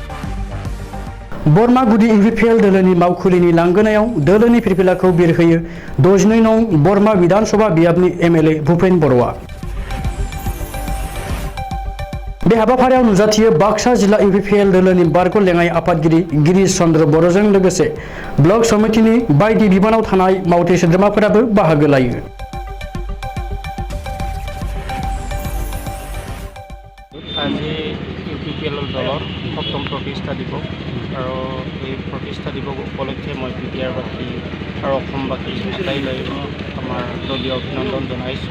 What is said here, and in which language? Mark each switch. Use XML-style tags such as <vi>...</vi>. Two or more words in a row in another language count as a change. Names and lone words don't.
<brx>बरमा गुदि इउपिपिएल दोलोनि मावखुलिनि लांगोनायाव दोलोनि फिरफिलाखौ बिरहोयो 62 नं बरमा विधानसभा बियाबनि एमएलए भुपेन बर'आ। बे हाबाफारियाव नुजाथियो बाक्सा जिल्ला इउपिपिएल दोलोनि बारग' लेङाइ आफादगिरि गिरीश चन्द्र बर'जों लोगोसे ब्लक समितिनि बायदि बिबानाव थानाय मावथि सोद्रोमाफोराबो बाहागो लायो।</brx> <as>আজি ইউপিপিএল দলৰ 7ম প্ৰতিষ্ঠা দিৱস আৰু এই প্ৰতিষ্ঠা দিৱস উপলক্ষে মই বিদ্যাৰ্থী আৰু অসমবাসী আটাইলৈ আমাৰ দলীয় অভিনন্দন জনাইছোঁ।</as>